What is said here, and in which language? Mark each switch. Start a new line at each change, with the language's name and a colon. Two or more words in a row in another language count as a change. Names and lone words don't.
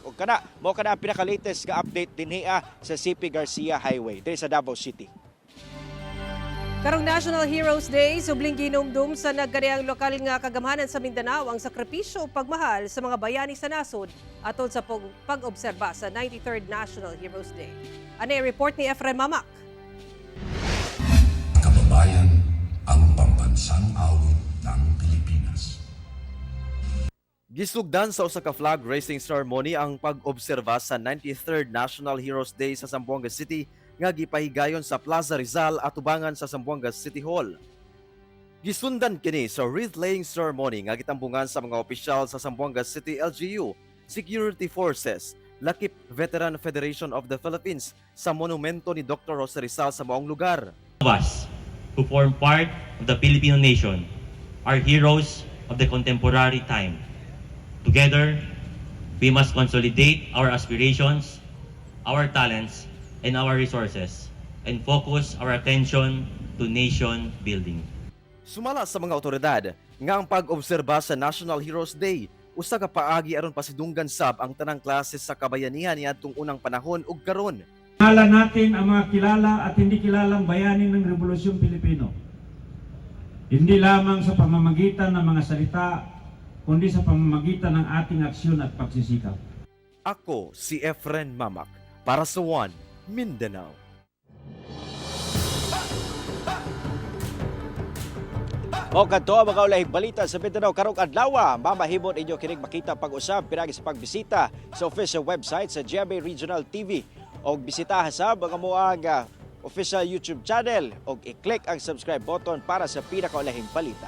Cebuano: O kana mo kana ang pinaka-latest nga update dinhiya sa CP Garcia Highway diri sa Davao City. Karong National Heroes Day, subling ginumdum sa nagkariang lokal nga kagamhanan sa Mindanao ang sakripisyo o pagmahal sa mga bayani sa nasod atol sa pag-obserba sa 93rd National Heroes Day. Ano ang report ni Efren Mamak?
Filipino: Kababayan, ang pambansang awit ng Pilipinas.
Cebuano: Gisugdan sa usa ka
English: flag raising ceremony
Cebuano: ang pag-obserba sa 93rd National Heroes Day sa Zamboanga City nga gipahigayon sa Plaza Rizal at tubangan sa Zamboanga City Hall. Gisundan kini sa
English: wreath-laying ceremony
Cebuano: nga gitambungan sa mga opisyal sa Zamboanga City LGU, Security Forces, Lakip Veteran Federation of the Philippines sa monumento ni Dr. Jose Rizal sa maong lugar.
English: Us who form part of the Filipino nation are heroes of the contemporary time. Together, we must consolidate our aspirations, our talents, and our resources, and focus our attention to nation building.
Cebuano: Sumala sa mga otoridad nga ang pag-obserba sa National Heroes Day usa ka paagi aron pasidunggan sab ang tanang klase sa kabayanihan niadtong unang panahon ug karon.
Filipino: Kilala natin ang mga kilala at hindi kilalang bayani ng Rebolusyong Pilipino. Hindi lamang sa pamamagitan ng mga salita, kundi sa pamamagitan ng ating aksyon at pagsisikap. Ako si Efren Mamak para sa One Mindanao.
Cebuano: O kadto ang mga ulahing balita sa Mindanao karong adlaw. Mamahimon inyo kining makita pag-usab pinagi sa pagbisita sa
English: official website
Cebuano: sa GMA Regional TV o bisitahan sa mga muang
English: official YouTube channel
Cebuano: o i-click ang
English: subscribe button
Cebuano: para sa pinakaulahing balita.